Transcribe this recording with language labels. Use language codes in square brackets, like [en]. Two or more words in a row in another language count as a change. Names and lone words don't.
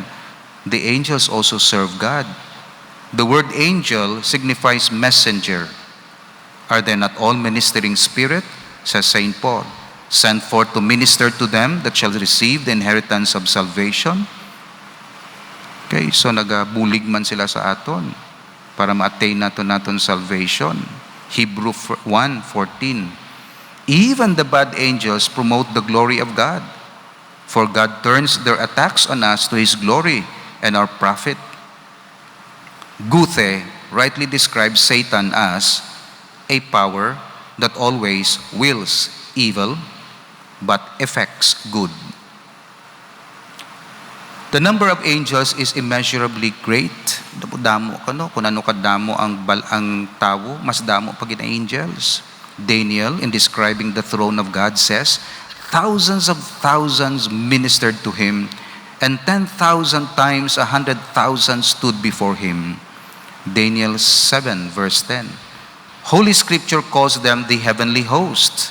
[en] The angels also serve God. The word angel signifies messenger. Are they not all ministering spirit, says St. Paul, sent forth to minister to them that shall receive the inheritance of salvation? [hil] Okay, so nagabulig man sila sa aton para ma-attain naton salvation. [en] Hebrew 1:14. Even the bad angels promote the glory of God, for God turns their attacks on us to His glory and our profit. Goethe rightly describes Satan as a power that always wills evil but effects good. The number of angels is immeasurably great. [hil] Damo kano kung ano kadamo ang tawo, mas damo pag ang angels. [en] Daniel, in describing the throne of God, says, thousands of thousands ministered to Him, and 10,000 times 100,000 stood before Him. Daniel 7 verse 10. Holy Scripture calls them the heavenly host.